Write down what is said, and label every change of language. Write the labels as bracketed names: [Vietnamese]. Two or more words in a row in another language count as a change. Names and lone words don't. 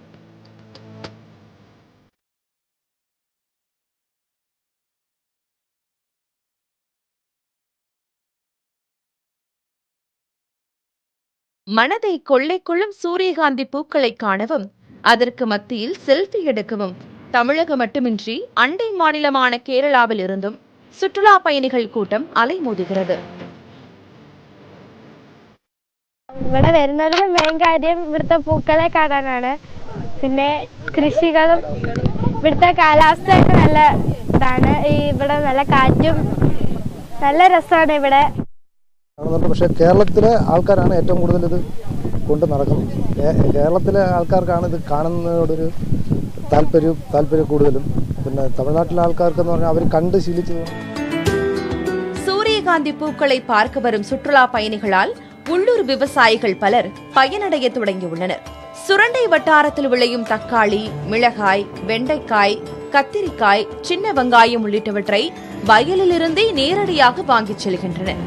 [Tamil] மனதை கொள்ளை கொள்ளும் சூரியகாந்தி பூக்களை காணவும், அதற்கு மத்தியில் செல்ஃபி எடுக்கவும் தமிழகம் மட்டுமின்றி அண்டை மாநிலமான கேரளாவில் இருந்தும் சுற்றுலா பயணிகள் கூட்டம் അലൈമോതുகிறது. [Malayalam] ഇവിടെ വരുന്നവരുടെ മെയിൻ കാര്യം ഇവിടുത്തെ പൂക്കളെ കാണാനാണ്. പിന്നെ കൃഷികളും ഇവിടുത്തെ കാലാവസ്ഥയൊക്കെ നല്ല ഇതാണ്. ഇവിടെ നല്ല കാറ്റും നല്ല രസമാണ് ഇവിടെ. പക്ഷേ കേരളത്തിലെ ആൾക്കാരാണ് ഏറ്റവും കൂടുതൽ ഇത് കൊണ്ട് നടക്കുന്നത്. കേരളത്തിലെ ആൾക്കാർക്കാണ് ഇത് കാണുന്നതോടൊരു താല്പര്യം കൂടുതലും. പിന്നെ തമിഴ്നാട്ടിലെ ആൾക്കാർക്കെന്ന് പറഞ്ഞാൽ അവർ കണ്ട് ശീലിച്ചത്. [Tamil] சூரியகாந்தி பூக்களை பார்க்க வரும் சுற்றுலா பயணிகளால் உள்ளூர் விவசாயிகள் பலர் பயனடைய தொடங்கியுள்ளனர். சுரண்டை வட்டாரத்தில் விளையும் தக்காளி, மிளகாய், வெண்டைக்காய், கத்திரிக்காய், சின்ன வெங்காயம் உள்ளிட்டவற்றை வயலிலிருந்தே நேரடியாக வாங்கிச் செல்கின்றனர்.